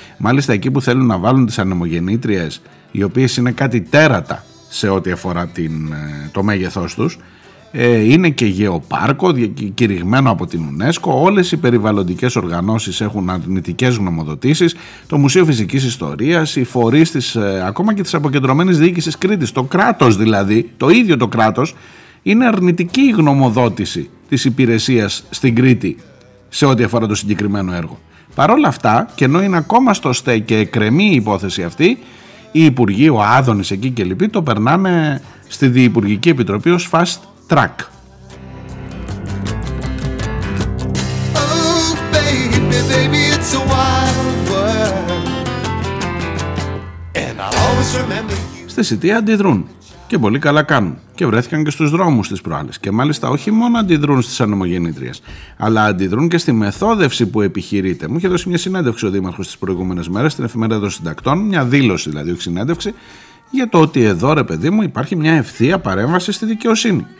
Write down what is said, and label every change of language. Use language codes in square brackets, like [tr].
[el] Μάλιστα, εκεί που θέλουν να βάλουν τις ανεμογεννήτριες, οι οποίες είναι κάτι τέρατα σε ό,τι αφορά το μέγεθός τους, είναι και γεωπάρκο κηρυγμένο από την UNESCO, όλες οι περιβαλλοντικές οργανώσεις έχουν αρνητικές γνωμοδοτήσεις, το Μουσείο Φυσικής Ιστορίας, οι φορείς της, ακόμα και της αποκεντρωμένης διοίκησης Κρήτης, το κράτος δηλαδή, το ίδιο το κράτος, είναι αρνητική η γνωμοδότηση της υπηρεσίας στην Κρήτη σε ό,τι αφορά το συγκεκριμένο έργο. Παρόλα αυτά, και ενώ είναι ακόμα στο ΣΤΕ και εκκρεμεί η υπόθεση αυτή, οι υπουργοί, ο Άδωνης εκεί και λοιποί, το περνάνε στη Διυπουργική Επιτροπή ως fast track. [en] Oh, baby, baby, it's a wild world. And I always remember you. [el] Στη Σιτία αντιδρούν και πολύ καλά κάνουν και βρέθηκαν και στους δρόμους τις προάλλες, και μάλιστα όχι μόνο αντιδρούν στις ανεμογεννήτριες, αλλά αντιδρούν και στη μεθόδευση που επιχειρείται. Μου είχε δώσει μια συνέντευξη ο Δήμαρχος τις προηγούμενες μέρες στην Εφημερίδα των Συντακτών, μια δήλωση δηλαδή, όχι συνέντευξη, για το ότι εδώ, ρε παιδί μου, υπάρχει μια ευθεία παρέμβαση στη δικαιοσύνη.